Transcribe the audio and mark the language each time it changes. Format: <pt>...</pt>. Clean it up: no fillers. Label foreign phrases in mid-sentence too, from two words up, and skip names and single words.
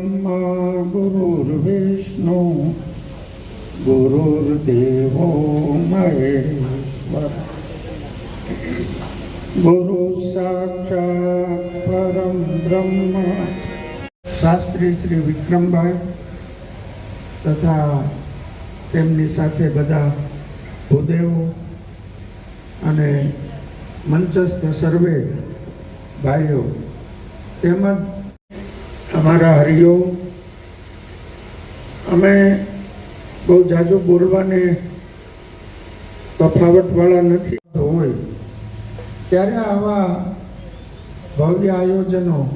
<sa>गुरुर्विष्णु गुरुर्देवो महेश्वर गुरु साक्षात् परम ब्रह्म</sa> <gu>શાસ્ત્રી શ્રી વિક્રમભાઈ તથા તેમની સાથે બધા ભૂદેવો અને મંચસ્થ સર્વે ભાઈઓ તેમજ અમારા હરિયો અમે બહુ જાજુ બોલવાને તફાવતવાળા નથી હોય ત્યારે આવા ભવ્ય આયોજનો</gu>